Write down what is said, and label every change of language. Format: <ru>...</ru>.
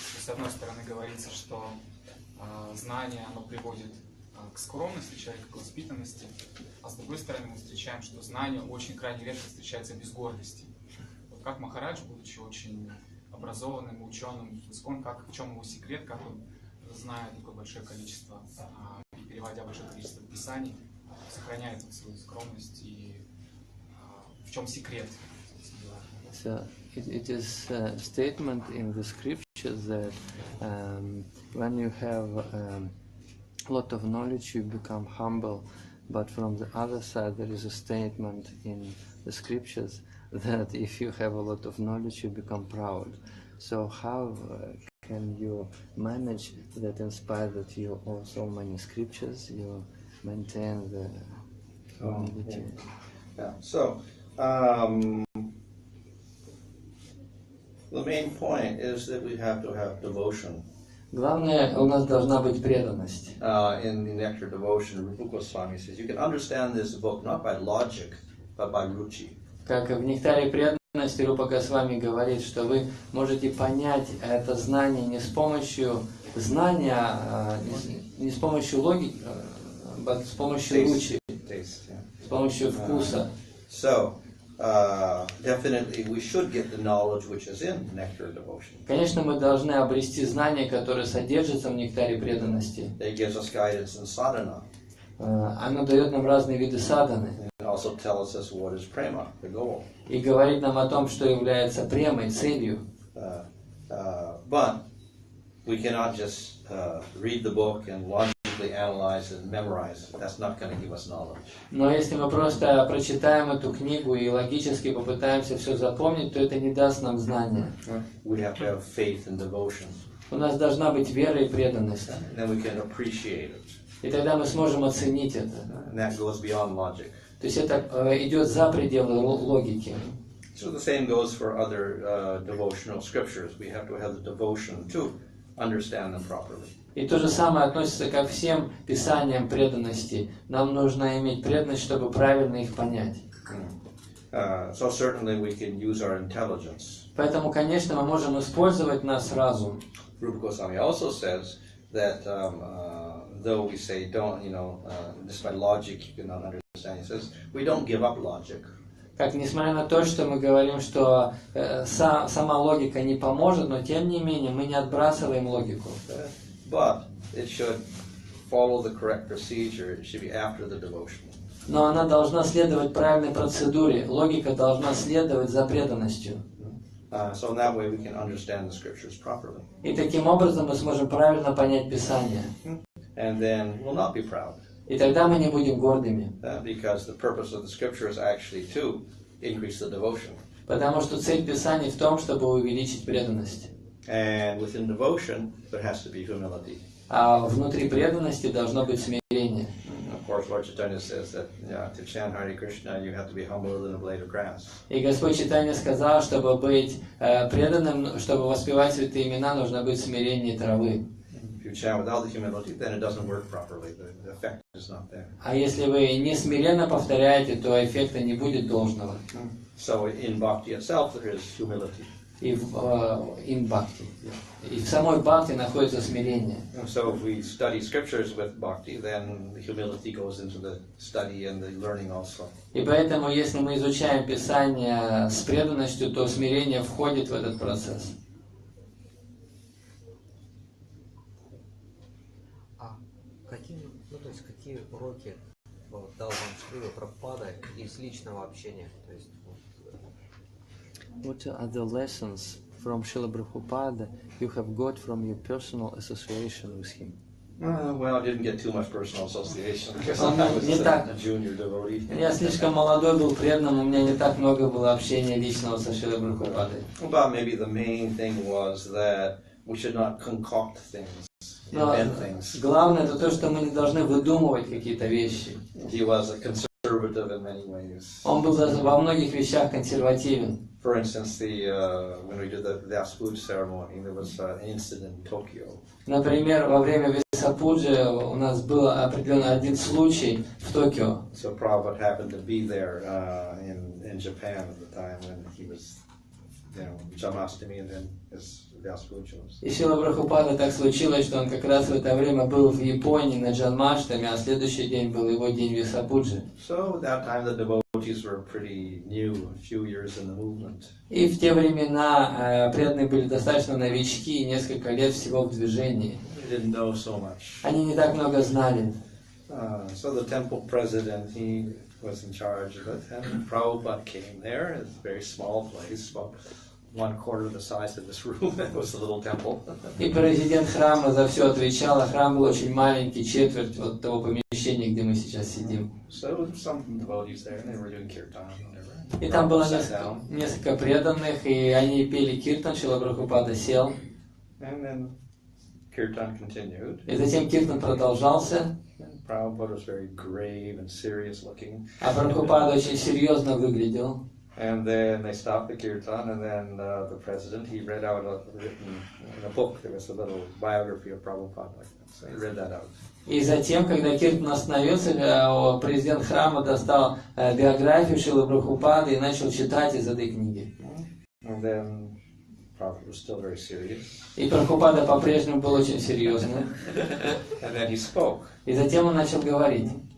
<ru>С одной стороны говорится, что знание оно приводит к скромности человека, к воспитанности, а с другой стороны мы встречаем, что знание очень крайне редко встречается без гордости. Вот как Махарадж, будучи очень образованным, ученым, в чем его секрет, как он, зная такое большое количество и переводя большое количество писаний, сохраняет свою скромность и в чем секрет?</ru> <en>So it is a statement in the scriptures that when you have a lot of knowledge, you become humble. But from the other side, there is a statement in the scriptures that if you have a lot of knowledge, you become proud. So how can you manage that in spite that you know so many scriptures, you maintain the humility? Yeah. So the main point is that we have to have devotion.</en> <ru>Главное, у нас должна быть преданность.</ru> <en>In the Nectar Devotion, Rupa Goswami says, you can understand this book not by logic, but by ruchi.</en> <ru>Как в нектаре преданности Рупа Госвами говорит, что вы можете понять это знание не с помощью знания, не с помощью логики, а с помощью ручи, с помощью вкуса.</ru> <en>So, definitely we should get the knowledge which is in Nectar Devotion.</en> <ru>Конечно, мы должны обрести знание, которое содержится в нектаре преданности.</ru> <en>It gives us guidance in sadhana.</en> <ru>Оно дает нам разные виды садханы.</ru> <en>It also tells us what is prema, the goal.</en> <ru>И говорит нам о том, что является премой, целью.</ru> <en>But we cannot just read the book and logically analyze and memorize it. That's not going to give us knowledge.</en> <ru>Но если мы просто прочитаем эту книгу и логически попытаемся все запомнить, то это не даст нам знания.</ru> <en>We have to have faith and devotion.</en> <ru>У нас должна быть вера и преданность.</ru> <en>And then we can appreciate it.</en> <ru>И тогда мы сможем оценить это.</ru> <en>And that goes beyond logic.</en> <ru>То есть это идет за пределы логики.</ru> <en>So the same goes for other devotional scriptures. We have to have the devotion to understand them properly.</en> <ru>И то же самое относится ко всем писаниям преданности. Нам нужно иметь преданность, чтобы правильно их понять.</ru> <en>So certainly we can use our intelligence.</en> <ru>Поэтому, конечно, мы можем использовать наш разум.</ru> <en>Rupa Goswami also says that though we say don't, just by logic you cannot understand, he says we don't give up logic.</en> <ru>Как, несмотря на то, что мы говорим, что сама логика не поможет, но тем не менее мы не отбрасываем логику.</ru> <en>But it should follow the correct procedure. It should be after the devotion.</en> <ru>Но она должна следовать правильной процедуре. Логика должна следовать за преданностью.</ru> <en>So in that way we can understand the scriptures properly.</en> <ru>И таким образом мы сможем правильно понять Писание.</ru> <en>And then we'll not be proud.</en> <ru>И тогда мы не будем гордыми.</ru> <en>Because the purpose of the scripture is actually to increase the devotion.</en> <ru>Потому что цель Писания в том, чтобы увеличить преданность.</ru> <en>And within devotion there has to be humility.</en> <ru>А внутри преданности должно быть смирение.</ru> <en>Of course, Lord Chaitanya says that to chant Hare Krishna you have to be humbler than a blade of grass.</en> <ru>И Господь Чайтанья сказал, чтобы быть преданным, чтобы воспевать святые имена, нужно быть смирение травы.</ru> <en>If you chant without the humility, then it doesn't work properly. The effect is not there.</en> <ru>А если вы не смиренно повторяете, то эффекта не будет должного.</ru> <en>So in bhakti itself there is humility.</en> <ru>И в бхакти. И в самой бхакти находится смирение.</ru> <en>So if we study scriptures with bhakti, then the humility goes into the study and the learning also.</en> <ru>И поэтому, если мы изучаем Писание с преданностью, то смирение входит в этот процесс. Какие уроки дал вам Шрила Прабхупада из личного общения? То есть,</ru> <en>What are the lessons from Srila Prabhupada you have got from your personal association with him? Well, I didn't get too much personal association because I was a junior devotee.</en> <ru>Я слишком молодой был преданным, у меня не так много было общения личного со Шрилой Прабхупадой.</ru> <en>But maybe the main thing was that we should not concoct things.</en> <ru>Но главное это то, что мы не должны выдумывать какие-то вещи.</ru> <en>He was a conservative in many ways.</en> <ru>Он был во многих вещах консервативен.</ru> <en>For instance, when we did the Vyasa ceremony, there was an incident in Tokyo.</en> <ru>Например, во время Висапуджи у нас был определенный один случай в Токио.</ru> <en>So Prabhupada happened to be there in Japan at the time when he was, Janmashtami and then his Vyasa Puja.</en> <ru>И Шрила Прабхупада так случилось, что он как раз в это время был в Японии на Джанмаштаме, а следующий день был его день Висапуджи.</ru> <en>So at that time the devotees were pretty new, a few years in the movement.</en> <ru>И в те времена преданные были достаточно новички, и несколько лет всего в движении.</ru> <en>They didn't know so much.</en> <ru>Они не так много знали.</ru> <en>So the temple president, he was in charge of it, and Prabhupada came there. It's a very small place, about 1/4 the size of this room. It was a little temple.</en> <ru>И президент храма за все отвечал, а храм был очень маленький, четверть вот того помещения, где мы сейчас сидим.</ru> <en>So some devotees there, and they were doing kirtan.</en> <ru>И там было несколько преданных, и они пели киртан, Шрила Прабхупада сел.</ru> <en>And then kirtan continued.</en> <ru>И затем киртан продолжался.</ru> <en>Prabhupada was very grave and serious looking.</en> <ru>А Прабхупада очень серьезно выглядел.</ru> <en>And then they stopped the kirtan, and then the president, he read out written in a book, there was a little biography of Prabhupada like that, so he read that out.</en> <ru>И затем, когда Киртан остановился, президент храма достал биографию Шрилы Прабхупады и начал читать из этой книги.</ru> <en>And then Prabhupada was still very serious.</en> <ru>И Прабхупада по-прежнему был очень серьезным.</ru> <en>And then he spoke.</en> <ru>И затем он начал говорить.</ru>